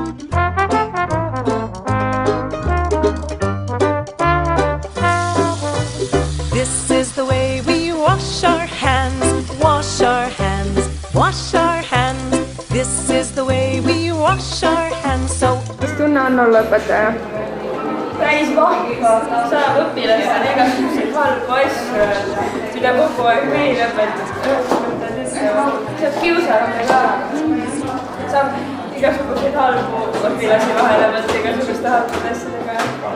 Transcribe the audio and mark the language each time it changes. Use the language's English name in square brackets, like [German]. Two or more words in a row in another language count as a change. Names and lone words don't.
[English] This is the way we wash our hands, wash our hands, wash our hands. This is the way we wash our hands so. [Estonian] Mis tunne on olla õpetaja? Päris vahva, saab õpilastel igasuguseid halbu asju, mida kogu aeg meil õpetad. Saab kiusata ka. Saab igasuguseid halbu õpilasi vahele võtta igasuguste halbade asjadega.